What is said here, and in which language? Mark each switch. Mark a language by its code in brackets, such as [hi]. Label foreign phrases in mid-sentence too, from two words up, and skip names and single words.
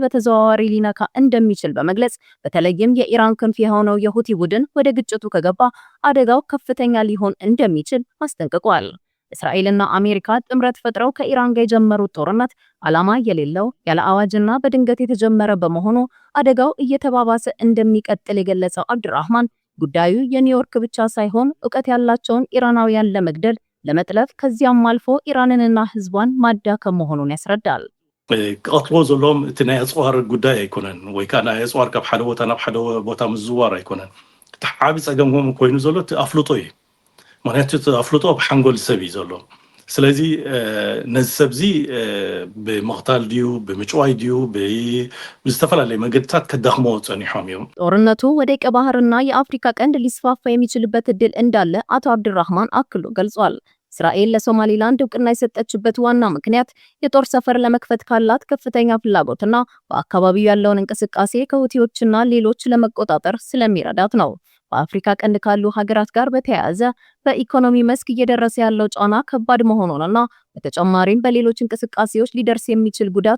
[am] በተዘዋዋሪ ሊነካ እንደሚችል በመግለጽ በተለይም የኢራን ክንፍ የሆነው የሁቲ ቡድን ወደ ግጭቱ ከገባ አደጋው ከፍተኛ ሊሆን እንደሚችል አስጠንቅቋል። እስራኤልና አሜሪካ ጥምረት ፈጥረው ከኢራን ጋር የጀመሩት ጦርነት ዓላማ የሌለው ያለ አዋጅና በድንገት የተጀመረ በመሆኑ አደጋው እየተባባሰ እንደሚቀጥል የገለጸው አብዱራህማን ጉዳዩ የኒውዮርክ ብቻ ሳይሆን ዕውቀት ያላቸውን ኢራናውያን ለመግደል ለመጥለፍ ከዚያም አልፎ ኢራንንና ህዝቧን ማዳከም መሆኑን ያስረዳል። [ti] ቀጥሎ ዘሎም እቲ ናይ አጽዋር ጉዳይ አይኮነን ወይ ካና አጽዋር ካብ ሓደ ቦታ ናብ ሓደ ቦታ ምዝዋር አይኮነን ተዓቢ ጸገምኩም ኮይኑ ዘሎ አፍልጦ እዩ ምክንያቱ አፍልጦ ብሓንጎል ሰብ እዩ ዘሎ ስለዚ ነዚ ሰብዚ በመቅታል ዲዩ በምጭዋይ ዲዩ በዝተፈላለዩ መንገድታት ከዳኽሞ ጸኒሖም እዮም። [am] ጦርነቱ ወደ ቀይ ባህርና የአፍሪካ ቀንድ ሊስፋፋ የሚችልበት እድል እንዳለ አቶ አብዱራህማን አክሎ ገልጿል። እስራኤል ለሶማሊላንድ እውቅና የሰጠችበት ዋና ምክንያት የጦር ሰፈር ለመክፈት ካላት ከፍተኛ ፍላጎትና በአካባቢው ያለውን እንቅስቃሴ ከሁቲዎችና ሌሎች ለመቆጣጠር ስለሚረዳት ነው። በአፍሪካ ቀንድ ካሉ ሀገራት ጋር በተያያዘ በኢኮኖሚ መስክ እየደረሰ ያለው ጫና ከባድ መሆኑንና በተጨማሪም በሌሎች እንቅስቃሴዎች ሊደርስ የሚችል ጉዳት